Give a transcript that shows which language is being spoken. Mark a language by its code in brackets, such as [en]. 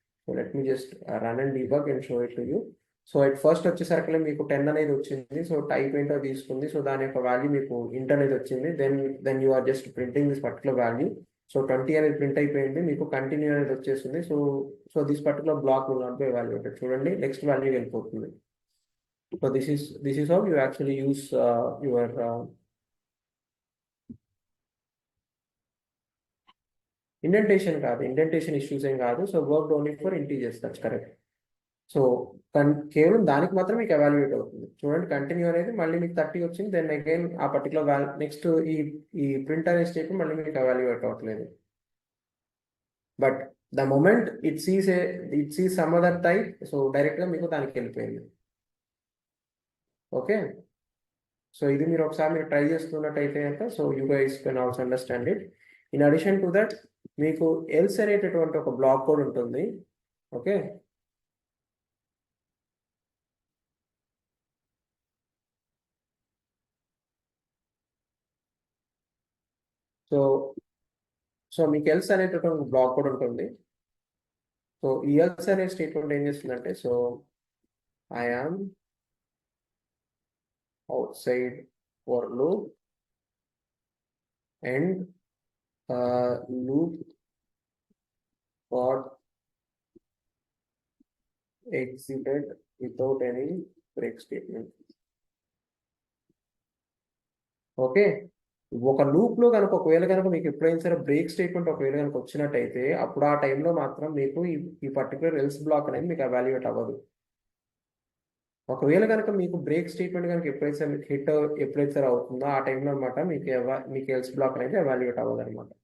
[en] So let me just run and debug and show it to you. So at first [te] వచ్చేసరికి మీకు 10 అనేది వచ్చింది. So type ఏంటో తీసుకుంది. సో దాని యొక్క వాల్యూ మీకు ఇంట్ అనేది వచ్చింది. [en] Then you are just printing this particular value. So 20 [te] అనేది ప్రింట్ అయిపోయింది, మీకు కంటిన్యూ అనేది వచ్చేసింది. [en] So this particular block will not be evaluated. [te] చూడండి నెక్స్ట్ వాల్యూ వెళ్ళిపోతుంది. [en] So this is how you actually use your indentation [te] కాదు, ఇండెంటేషన్ ఇష్యూస్ ఏం కాదు. [en] So work only for integers, that's correct. [te] So కేవలం దానికి మాత్రం మీకు ఎవాల్యుయేట్ అవుతుంది. చూడండి కంటిన్యూ అనేది మళ్ళీ మీకు 30 వచ్చింది. దెన్ అగైన్ ఆ పర్టికులర్ నెక్స్ట్ ఈ ప్రింట్ అనే స్టేట్మెంట్ మళ్ళీ మీకు ఎవాల్యుయేట్ అవ్వట్లేదు. [en] but the moment it sees some other type, so [te] డైరెక్ట్గా మీకు దానికి వెళ్ళిపోయింది. ఓకే, సో ఇది మీరు ఒకసారి మీరు ట్రై చేస్తున్నట్టయితే కనుక [en] So you guys can also understand it. [te] In addition to that మీకు ఎల్స్ అనేటటువంటి ఒక బ్లాక్ కోడ్ ఉంటుంది. ఓకే, సో సో మీకు ఎల్స్ అనేటటువంటి బ్లాక్ కోడ్ ఉంటుంది. సో ఈ ఎల్స్ అనే స్టేట్మెంట్ ఏం చేస్తుందంటే, [en] So I am outside for loop and loop got exited without any break statement. [te] Okay, ఒక లూప్ లో కనుక ఒకవేళ కనుక మీకు ఎప్పుడైనా సరే బ్రేక్ స్టేట్మెంట్ ఒకవేళ కనుక వచ్చినట్టయితే అప్పుడు ఆ టైంలో మాత్రం మీకు ఈ పర్టికులర్ ఎల్స్ బ్లాక్ అనేది మీకు ఎవాల్యుయేట్ అవ్వదు. ఒకవేళ కనుక మీకు బ్రేక్ స్టేట్మెంట్ కనుక ఎప్పుడైతే మీకు హిట్ ఎప్పుడైతే అవుతుందో ఆ టైంలో అనమాట మీకు ఎల్స్ బ్లాక్ అనేది ఎవాల్యుయేట్ అవ్వదు అనమాట.